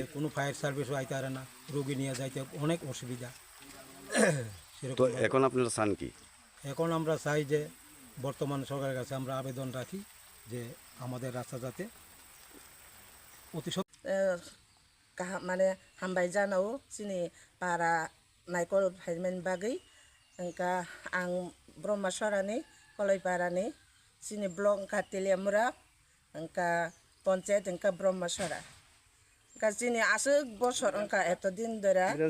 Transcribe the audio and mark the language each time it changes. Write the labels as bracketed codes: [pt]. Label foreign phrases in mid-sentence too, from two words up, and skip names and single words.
[bn] কোনো ফায়ার সার্ভিসও আইতে পারে না, রোগী নিয়ে যাইতে অনেক অসুবিধা। তো এখন আপনারা চান কি? এখন আমরা চাই যে বর্তমান সরকারের কাছে আমরা আবেদন রাখি যে আমাদের রাস্তা যাতে অতি [trp] মানে हामबाय जानाव जोंनि बारा नायकल फाइमेन बागै ओंका आं ब्रह्मसरानि कलइपारानि जोंनि ब्लक कातिलियामुरा ओंका पन्चायत ओंका ब्रह्मसरा ओंका जोंनि आसो बसर ओंका [bn] এত দিন ধরা